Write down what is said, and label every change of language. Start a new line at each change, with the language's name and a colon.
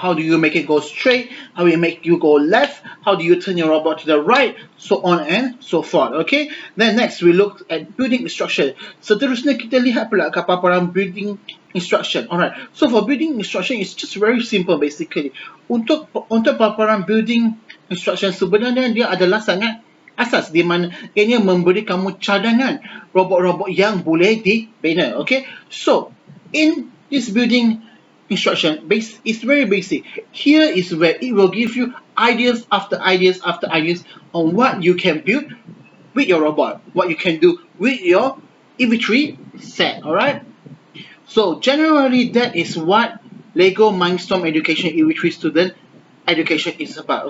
English: How do you make it go straight? How do you make you go left? How do you turn your robot to the right? So on and so forth. Okay. Then next we look at building instruction.
Malay: Seterusnya kita lihat pula ke paparan building instruction. Alright.
English: So for building instruction, it's just very simple basically.
Malay: Untuk paparan building instruction, sebenarnya dia adalah sangat asas, di mana ianya memberi kamu cadangan robot-robot yang boleh dibina.
English: Okay. So in this building instruction is very basic. Here is where it will give you ideas after ideas after ideas on what you can build with your robot, what you can do with your EV3 set. Alright, so generally that is what Lego Mindstrom Education EV3 student education is about.